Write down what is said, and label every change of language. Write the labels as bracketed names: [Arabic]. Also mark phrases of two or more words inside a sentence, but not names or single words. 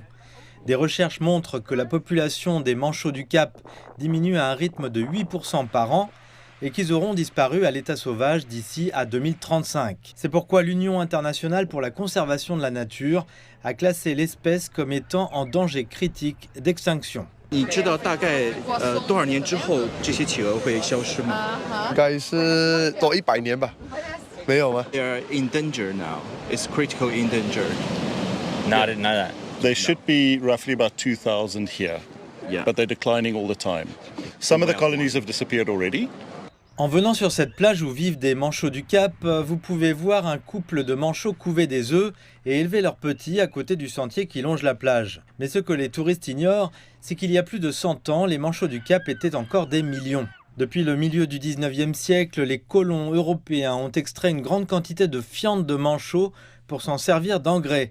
[French] Des recherches montrent que la population des manchots du Cap diminue à un rythme de 8% par an, et qu'ils auront disparu à l'état sauvage d'ici à 2035. C'est pourquoi l'Union internationale pour la conservation de la nature a classé l'espèce comme étant en danger critique d'extinction. [Chinese] 你知道大概多少年之后这些企鹅会消失吗？应该是多100年吧，没有吗？ [English] They are endangered now. It's critical endangered. Not that. There should be roughly about 2,000 here, Yeah. but they're declining all the time. Some of the colonies have disappeared already. [French] En venant sur cette plage où vivent des manchots du Cap, vous pouvez voir un couple de manchots couver des œufs et élever leurs petits à côté du sentier qui longe la plage. Mais ce que les touristes ignorent, c'est qu'il y a plus de 100 ans, les manchots du Cap étaient encore des millions. Depuis le milieu du 19e siècle, les colons européens ont extrait une grande quantité de fientes de manchots pour s'en servir d'engrais.